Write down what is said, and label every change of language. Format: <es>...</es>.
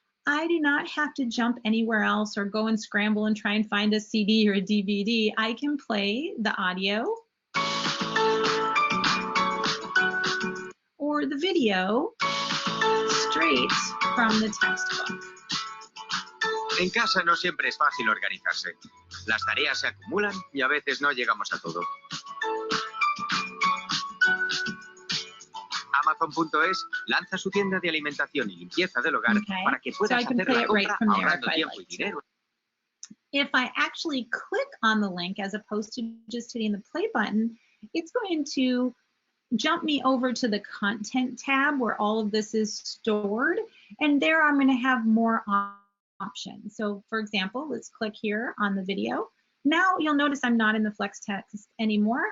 <en>I do not have to jump anywhere else or go and scramble and try and find a CD or a DVD. I can play the audio or the video straight from the textbook.</en> <es>En casa no siempre es fácil organizarse. Las tareas se acumulan y a veces no llegamos a todo. Amazon.es lanza su tienda de alimentación y limpieza del hogar para que puedas hacer la compra ahorrando tiempo y dinero.</es> <en>If I actually click on the link as opposed to just hitting the play button, it's going to jump me over to the content tab where all of this is stored, and there I'm going to have more options. So for example, let's click here on the video. Now you'll notice I'm not in the flex text anymore.</en>